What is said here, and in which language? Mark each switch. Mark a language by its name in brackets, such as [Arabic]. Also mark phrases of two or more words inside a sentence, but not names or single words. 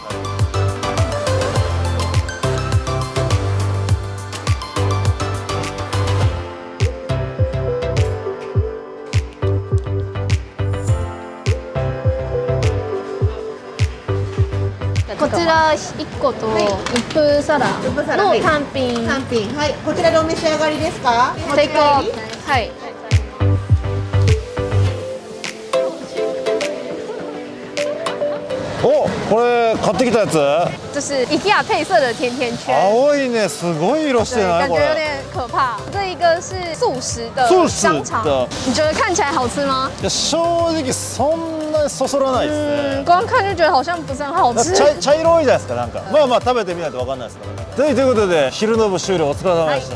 [Japanese] こちら1個と一風サラの単品。単品、はい、こちらでお召し上がりですか？テイクアウト。はい。お、これ買ってきたやつ？ [Chinese] 这是 IKEA 配色的甜甜圈。 [Japanese] 青いね、すごい色して [Chinese] 对， [Japanese] ない？ [Chinese] 感觉有 [Japanese] これ。 [Chinese] 点可怕。这一个是素食的素食香肠的，你觉得看起来好吃吗？ [Japanese] いや正直そんなにそそらないですね。 [Chinese] 光看就觉得好像不是很好吃。 [Japanese] 茶色いじゃないですか、なんか。まあまあ食べてみないとわかんないですからね。ということで昼の部終了、お疲れ様でした。